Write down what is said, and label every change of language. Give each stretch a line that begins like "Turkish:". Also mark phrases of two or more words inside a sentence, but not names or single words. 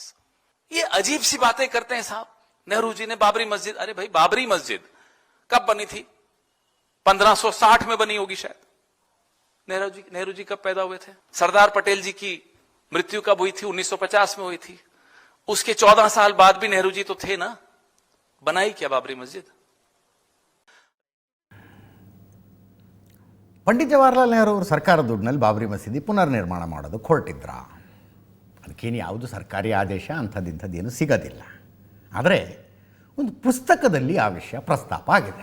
Hindi: ये अजीब सी बातें करते हैं साहब. नेहरू जी ने बाबरी मस्जिद, अरे भाई बाबरी मस्जिद कब बनी थी? 1560 में बनी होगी शायद. नेहरू जी कब पैदा हुए थे? सरदार पटेल जी की मृत्यु कब हुई थी? 1950 में हुई थी. उसके 14 साल बाद भी नेहरू जी तो थे ना. बनाई क्या बाबरी मस्जिद?
Kannada: ಪಂಡಿತ್ ಜವಾಹರ್ಲಾಲ್ ನೆಹರು ಅವರು ಸರ್ಕಾರ ದುಡ್ಡಿನಲ್ಲಿ ಬಾಬರಿ ಮಸೀದಿ ಪುನರ್ನಿರ್ಮಾಣ ಮಾಡೋದಕ್ಕೆ ಹೊರಟಿದ್ರ. ಅದಕ್ಕೇನು ಯಾವುದು ಸರ್ಕಾರಿ ಆದೇಶ ಅಂಥದ್ದೇನು ಸಿಗೋದಿಲ್ಲ. ಆದರೆ ಒಂದು ಪುಸ್ತಕದಲ್ಲಿ ಆ ವಿಷಯ ಪ್ರಸ್ತಾಪ ಆಗಿದೆ.